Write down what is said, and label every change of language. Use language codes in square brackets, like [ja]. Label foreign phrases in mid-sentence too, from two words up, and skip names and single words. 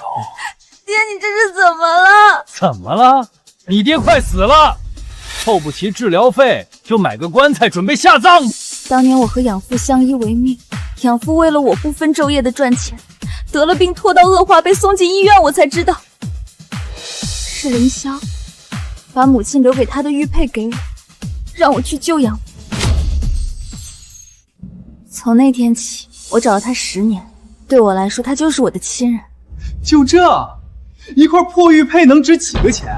[zh] 爹，你這是怎麼了？怎麼了？你爹快死了，湊不齊治療費，就買個棺材準備下葬。當年我和養父相依為命，養父為了我不分晝夜的賺錢，得了病拖到惡化被送進醫院，我才知道是凌霄把母親留給他的玉佩給我，讓我去救養父。從那天起，我找了他10年，對我來說，他就是我的親人。就這一塊破玉佩能值幾個錢？